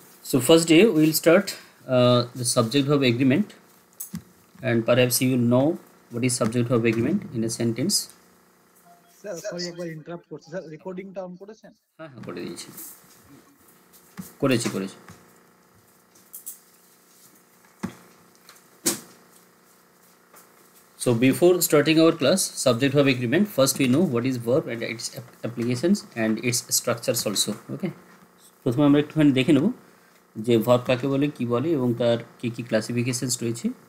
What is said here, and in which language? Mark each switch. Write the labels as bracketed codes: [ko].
[en] So first day we will start the subject verb agreement, and perhaps you will know what is subject verb agreement in a sentence. [bn] Sir sorry একবার interrupt করছি sir, রেকর্ডিংটা on করেছেন? হ্যাঁ করে দিয়েছি, করেছি। [en] So before starting our class, subject verb agreement, first we know what is verb and its applications and its structures also. Okay. [bn] প্রথমে আমরা একটুখানি দেখে নেব যে ভার্ব কাকে বলে, কী বলে এবং তার কী কী ক্লাসিফিকেশনস রয়েছে।